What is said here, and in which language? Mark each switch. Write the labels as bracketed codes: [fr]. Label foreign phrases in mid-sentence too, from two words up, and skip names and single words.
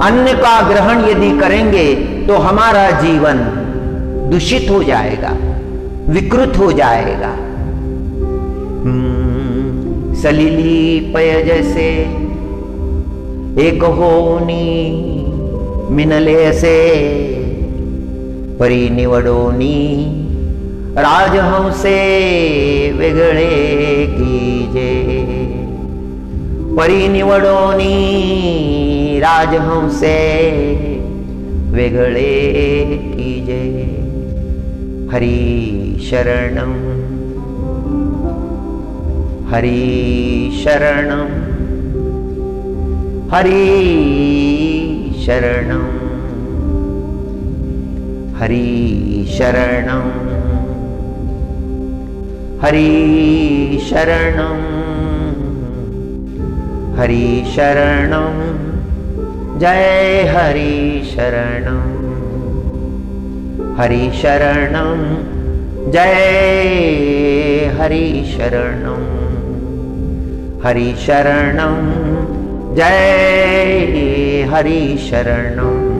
[hi] अन्न का ग्रहण यदि करेंगे तो हमारा जीवन दूषित हो जाएगा, विकृत हो जाएगा। [mr] सलीली पय जैसे एक होनी मिनले से परी निवडोनी राजहंसे वेगळे कीजे। परी निवडोनी राजहंसे वेगळे कीजे। [sa] हरि शरणं हरि शरणं हरि शरणं हरि शरणं हरि शरणं हरि शरणं जय हरि शरणं हरि शरणं जय हरि शरणं हरि शरणं जय हरि शरणं।